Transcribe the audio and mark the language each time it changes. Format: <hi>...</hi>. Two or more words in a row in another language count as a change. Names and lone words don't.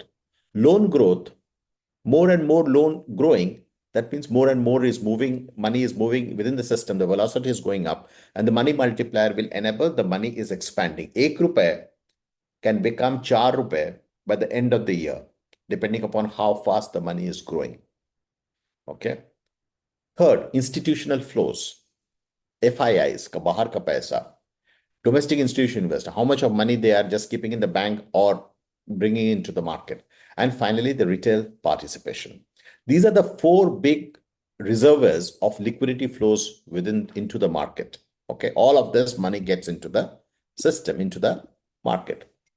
<en>Loan growth, more and more loan growing, that means more and more is moving, money is moving within the system, the velocity is going up, and the money multiplier will enable the money is expanding. 1 rupee can become 4 rupee by the end of the year, depending upon how fast the money is growing. Okay. Third, institutional flows. FIIs,</en> <hi>ka bahar ka paisa.</hi> <en>Domestic institution investor, how much of money they are just keeping in the bank or bringing into the market. And finally, the retail participation. These are the four big reservoirs of liquidity flows into the market. Okay, all of this money gets into the system, into the market.</en>